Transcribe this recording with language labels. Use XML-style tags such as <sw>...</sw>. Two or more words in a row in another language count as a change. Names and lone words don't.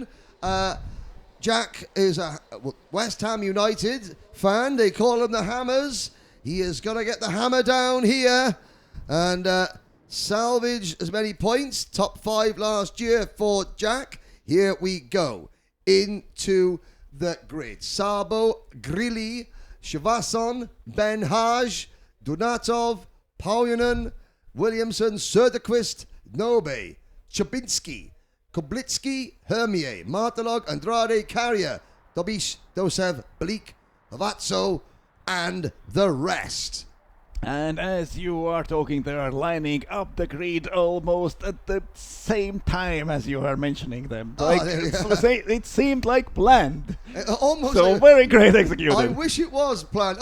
<en>Jack is a West Ham United fan. They call him the Hammers. He is going to get the hammer down here and salvage as many points. Top 5 last year for Jack. Here we go into the grid. Szabo, Grilli, Chevasson, Ben Hajj, Dunatov, Pajunen, Williamson, Söderqvist, Nobe, Czubinski, Kublitsky, Hermier, Martelog, Andrade, Carrier, Dobish, Dosev, Bleak, Havazzo, and the rest. And as you are talking, they are lining up the grid almost at the same time as you are mentioning them. Like, it seemed like planned. Almost. So very great executed. I wish it was planned.</en>